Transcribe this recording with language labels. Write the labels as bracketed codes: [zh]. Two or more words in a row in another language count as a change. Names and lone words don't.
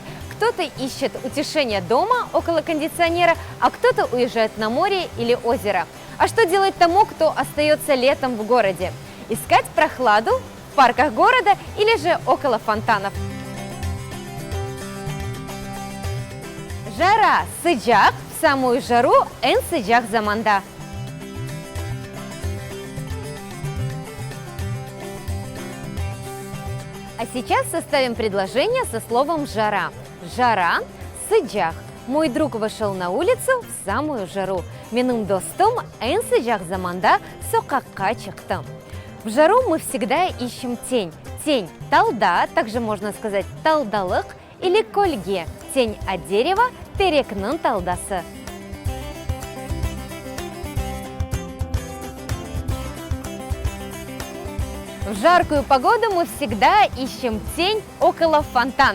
[ru] Кто-то ищет утешение дома около кондиционера, а кто-то уезжает на море или озеро. А что делать тому, кто остается летом в городе? Искать прохладу в парках города или же около фонтанов? Жара, sıcak, в самую жару [tr] en sıcak zamanda. [ru] А сейчас составим предложение со словом жара. Жара, sıcak. Мой друг вышел на улицу в самую жару. [tr] Benim dostum en sıcak zamanda sokakka çıktı. [ru] В жару мы всегда ищем тень. Тень талда, также можно сказать талдалык, или кольге. Тень от дерева [ky] терекнын талдасы. [ru] В жаркую погоду мы всегда ищем тень около фонтанов.